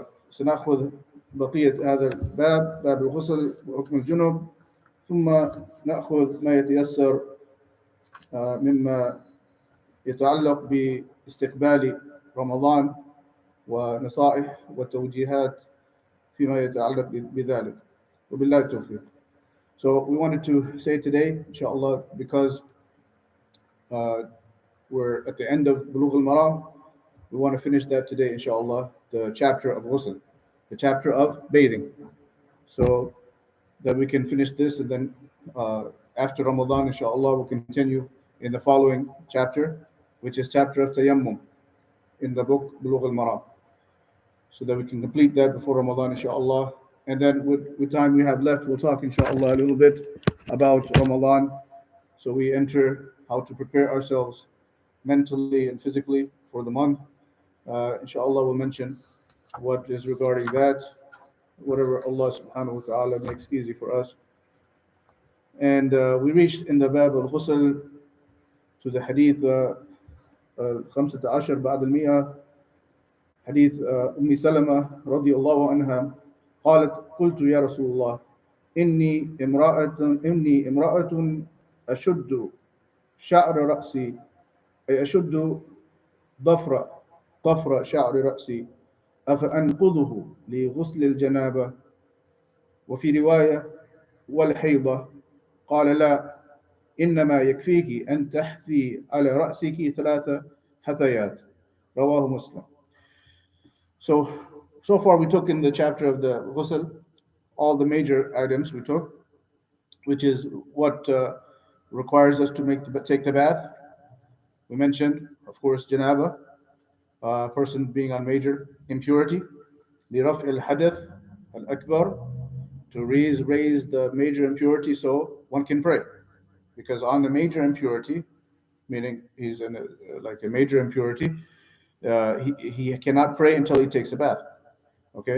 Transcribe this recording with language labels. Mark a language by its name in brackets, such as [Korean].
[Arabic] وسنأخذ بقية هذا الباب، باب الغسل وحكم الجنب، ثم نأخذ ما يتيسر مما يتعلق باستقبال رمضان ونصائح وتوجيهات فيما يتعلق بذلك. وبالله التوفيق. [English] So we wanted to say today, inshallah, because we're at the end of Bulugh al-Maram, we want to finish that today, inshallah, the chapter of ghusl, the chapter of bathing, so that we can finish this, and then after Ramadan, inshallah, we'll continue in the following chapter, which is chapter of tayammum in the book Bulugh al-Maram, so that we can complete that before Ramadan, inshallah. And then with time we have left, we'll talk, inshallah, a little bit about Ramadan. So we enter how to prepare ourselves mentally and physically for the month. Inshallah, we'll mention what is regarding that, whatever Allah subhanahu wa ta'ala makes easy for us. And we reached in the Bab al-Ghusl to the hadith 15 [Arabic] بعد المئة, حديث أم سلمة رضي الله عنها قالت قلت يا رسول الله إني امرأة أشد شعر رأسي، أي أشد ضفر شعر رأسي، أفأنقضه لغسل الجنابة؟ وفي رواية والحيضة. قال لا، إنما يكفيك أن تحثي على رأسك 3 حثيات. رواه مسلم. [English] So far we took in the chapter of the ghusl all the major items we took, which is what requires us to take the bath. We mentioned, of course, janaba, a person being on major impurity, [Arabic] لرفع الحدث الأكبر, [English] to raise the major impurity so one can pray, because on the major impurity, meaning he's in a major impurity, he cannot pray until he takes a bath. Okay.